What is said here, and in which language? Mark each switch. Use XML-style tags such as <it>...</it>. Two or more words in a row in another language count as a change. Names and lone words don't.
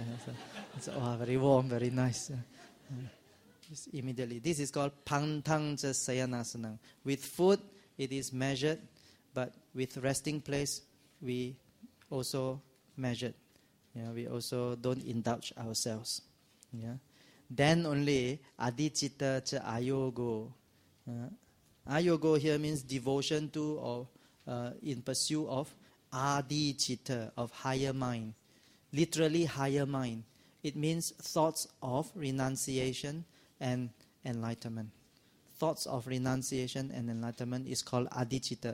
<en>It's very warm, very nice. Just immediately. This is called</en> <pi>pantang sayanasanang.</pi> <en>With food, it is measured, but with resting place, we also measured. Yeah, we also don't indulge ourselves. Yeah. Then only</en> <pi>adicitta cha ayogo.</pi> <en>Ayogo here means devotion to or in pursuit of adicitta, of higher mind. Literally higher mind. It means thoughts of renunciation and enlightenment. Thoughts of renunciation and enlightenment is called adicitta.</en>